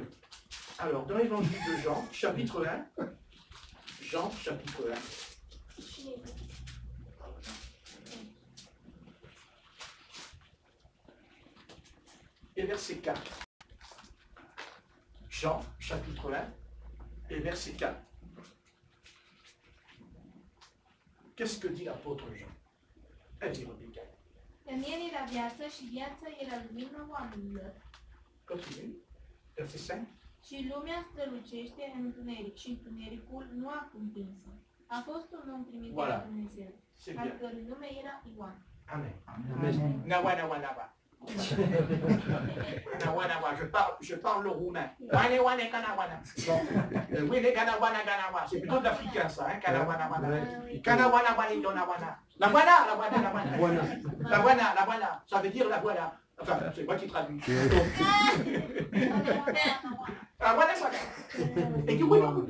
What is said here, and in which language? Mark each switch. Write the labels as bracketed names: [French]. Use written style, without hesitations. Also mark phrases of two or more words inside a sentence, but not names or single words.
[French] Alors, dans l'évangile de Jean, chapitre 1, Jean, chapitre 1, et verset 4. Jean, chapitre 1, et verset 4. Qu'est-ce que dit l'apôtre Jean? Vas-y, Rebecca. [Romanian] În el era viață și viața era lumina oamenilor. [French] Continue. Verset 5. [Romanian] Și lumea strălucește în întuneric și întunericul nu a cuprins-o. A fost un om trimis de la Dumnezeu, [French] C'est [Romanian] al [French] bien. [Romanian] cărui nume era Ioan. Amen. Amen. Nawa, nawa, nawa. Nawa, nawa, [French] je parle le roumain. Wane, wane, kanawana. Bon. Oui, les kanawana, kanawa. C'est plutôt de l'africain, ça, hein, kanawana, wana. Kanawana, wana, donawana. La voilà, la voilà, la voilà. Voilà. La voilà, la voilà. Ça veut dire la voilà. Enfin, c'est moi qui traduis. La voilà, ça. Et qui voit le goudou.